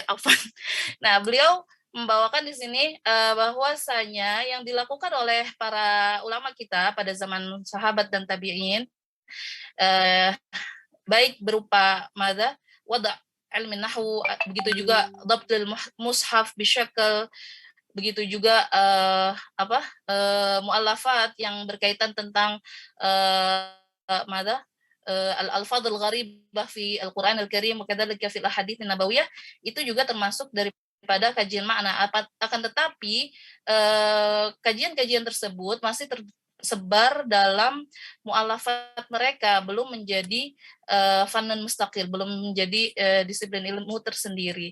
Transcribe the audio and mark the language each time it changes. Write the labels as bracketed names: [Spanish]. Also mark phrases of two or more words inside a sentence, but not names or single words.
[Indonesian] Nah, beliau membawakan di sini bahwasanya yang dilakukan oleh para ulama kita pada zaman sahabat dan tabi'in, baik berupa [Arabic] وضع علم النحو, [Indonesian] begitu juga [Arabic] ضبط المصحف بالشكل, [Indonesian] begitu juga muallafat yang berkaitan tentang [Arabic] الألفاظ الغريبة في القرآن الكريم وكذلك في الأحاديث النبوية, [Indonesian] itu juga termasuk daripada kajian makna. Akan tetapi kajian-kajian tersebut masih tersebar dalam mu'allafat mereka, belum menjadi [Arabic] فن مستقل, [Indonesian] belum menjadi disiplin ilmu tersendiri.